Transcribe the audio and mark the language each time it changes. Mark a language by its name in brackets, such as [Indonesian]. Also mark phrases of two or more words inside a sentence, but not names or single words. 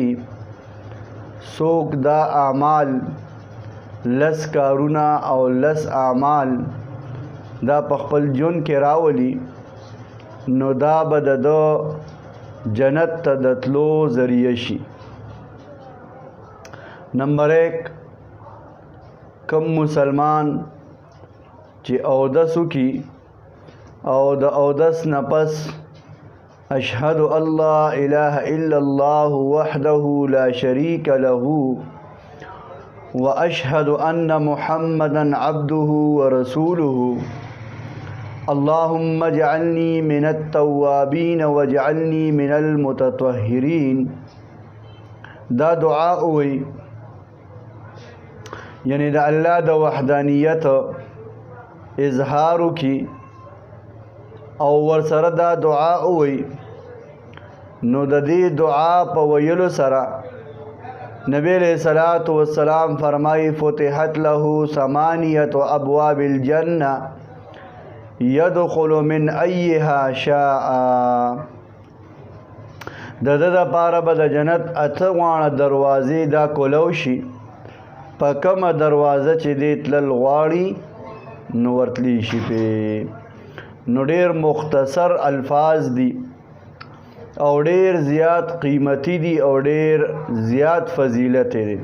[Pashto] څوک دا اعمال لس کارونه او لس اعمال دا په خپل ژوند کې راولي، نو دا به د جنت ته د تلو ذریعه شي. نمبر 1، کم مسلمان چې اودس وکړي او د اودس نه پس [Arabic] اشهد ان لا اله الا الله وحده لا شريك له واشهد ان محمدا عبده ورسوله اللهم اجعلني من التوابين واجعلني من المتطهرين، [Pashto] دا دعا وي، یعنی دا الله د وحدانیت اظهار کی او ورسره دا دعا وي. نو د دې دعا په ویلو سره نبی [Arabic] علیہ الصلوۃ والسلام [Pashto] فرمایي [Arabic] فتحت له ثمانیة ابواب الجنه يدخل من ايها شاء. [Pashto] د پاره به د جنت اته وانه دروازې دا کولو شي، په کومه دروازه چې دې تلل غواړي نو ورتلی شي. په نو ډېر مختصر الفاظ دي او ډېر زیات قیمتي دي او ډېر زیات فضیلت دي.